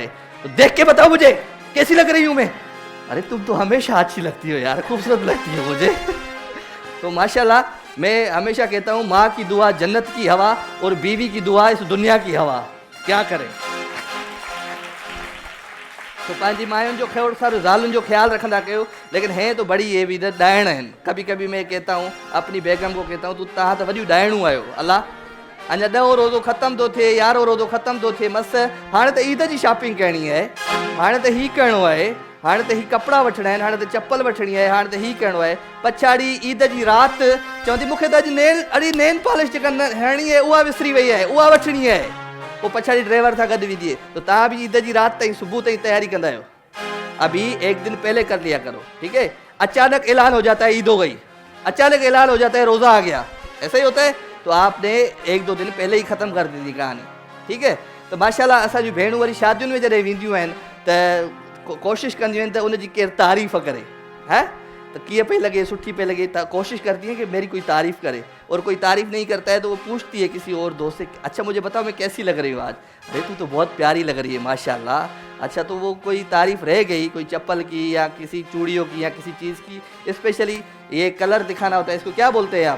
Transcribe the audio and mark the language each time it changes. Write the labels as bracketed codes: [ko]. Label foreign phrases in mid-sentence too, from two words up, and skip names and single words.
[ur] تو دیکھ کے بتاؤ مجھے کیسی لگ رہی ہوں میں؟ ارے تم تو ہمیشہ اچھی لگتی ہو یار، خوبصورت لگتی ہو مجھے. تو ماشاءاللہ، میں ہمیشہ کہتا ہوں، ماں کی دعا جنت کی ہوا اور بیوی کی دعا اس دنیا کی ہوا. کیا کریں? [sd] तो पंहिंजी मायुनि जो खोड़ सारो ज़ालुनि जो ख्याल रखंदा कयो, [ur] لیکن ہیں تو بڑی یہ بھی [sd] ॾाइण आहिनि। [ur] کبھی کبھی میں کہتا ہوں، اپنی بیگم کو کہتا ہوں، تو [sd] तव्हां त वॾियूं ॾाइणूं आहियो। अल्लाह, अञा 10 रोज़ो ख़तमु थो थिए, 11 रोज़ो ख़तमु थो थिए, मस हाणे त ईद जी शॉपिंग करणी आहे, हाणे त हीअ करिणो आहे, हाणे त हीअ कपिड़ा वठिणा आहिनि, हाणे त चप्पल वठिणी आहे, हाणे त हीअ करिणो आहे। पछाड़ी ईद जी राति चवंदी मूंखे त अॼु नेल पॉलिश जेका हणणी आहे उहा विसरी वई आहे, उहा वठिणी आहे। वो पछाड़ी ड्राइवर सां गॾु विझे। तो तव्हां भी ईद जी रात ताईं सुबह ताईं तैयारी कंदा आहियो? [ur] ابھی ایک دن پہلے کر لیا کرو، ٹھیک ہے؟ اچانک اعلان ہو جاتا ہے عید ہو گئی، اچانک اعلان ہو جاتا ہے روزہ آ گیا، ایسا ہی ہوتا ہے. تو آپ نے 1-2 دن پہلے ہی ختم کر دی تھی کہانی، ٹھیک ہے? [sd] तो माशाल्लाह असांजी भेणूं वरी शादियुनि में जॾहिं वेंदियूं आहिनि त कोशिशि कंदियूं आहिनि त उनजी केरु तारीफ़ करे, [ur] ہے تو [sd] कीअं पई लगे, सुठी पई लगे, [ur] کوشش کرتی ہے کہ میری کوئی تعریف کرے. اور کوئی تعریف نہیں کرتا ہے تو وہ پوچھتی ہے کسی اور دوست سے، اچھا مجھے بتاؤ میں کیسی لگ رہی ہوں آج? ارے تو تو بہت پیاری لگ رہی ہے ماشاءاللہ۔ اچھا، تو وہ کوئی تعریف رہ گئی، کوئی چپل کی یا کسی چوڑیوں کی یا کسی چیز کی، اسپیشلی یہ کلر دکھانا ہوتا ہے، اس کو کیا بولتے ہیں آپ?